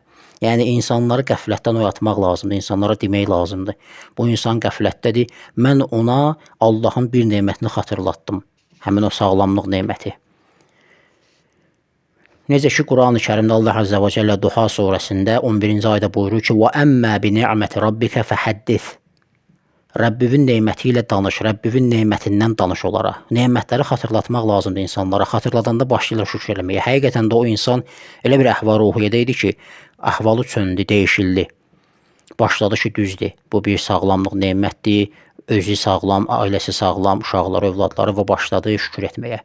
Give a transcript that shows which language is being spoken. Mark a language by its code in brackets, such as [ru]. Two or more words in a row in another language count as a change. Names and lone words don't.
[az] Yəni insanları qəflətdən oyatmaq lazımdır, insanlara demək lazımdır. Bu insan qəflətdədir, mən ona Allahın bir nemətini xatırlatdım, həmin o sağlamlıq neməti. Necə ki, Quran-ı Kərimdə Allah [ar] عز وجل [az] Duha surəsində 11-ci ayda buyurur ki, [ar] وَأَمَّا بِنِعْمَةِ رَبِّكَ فَحَدِّثْ [az] Rəbbivin neməti ilə danış, Rəbbivin nemətindən danış onlara. Nemətləri xatırlatmaq lazımdır insanlara. Xatırladanda başlayırlar şükür eləməyə. Həqiqətən də o insan elə bir əhval-ruhiyyədə idi ki, əhvalı çöndü, dəyişildi. Başladı ki, düzdür. Bu bir sağlamlıq nemətdir. Özü sağlam, ailəsi sağlam, uşaqları, övladları və başladı şükür etməyə.